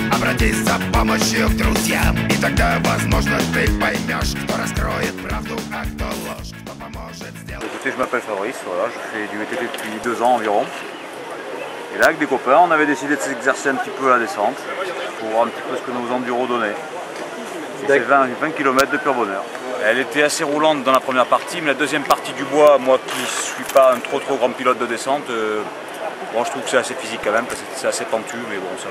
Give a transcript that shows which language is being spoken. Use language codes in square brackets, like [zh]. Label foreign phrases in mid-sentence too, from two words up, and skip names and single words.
[ru] Обратись за помощью к друзьям, и тогда, возможно, ты поймешь, кто раскроет правду, а кто ложь, кто поможет сделать. [fr] Écoutez, je m'appelle Fabrice, voilà, je fais du VTT depuis 2 ans environ. Et là, avec des copains, on avait décidé de s'exercer un petit peu à la descente pour voir un petit peu ce que nos enduros donnaient. C'est 20 km de pur bonheur. Elle était assez roulante dans la première partie, mais la deuxième partie du bois, moi qui ne suis pas un trop grand pilote de descente, bon, je trouve que c'est assez physique quand même, parce que c'est assez pentu, mais bon, ça va.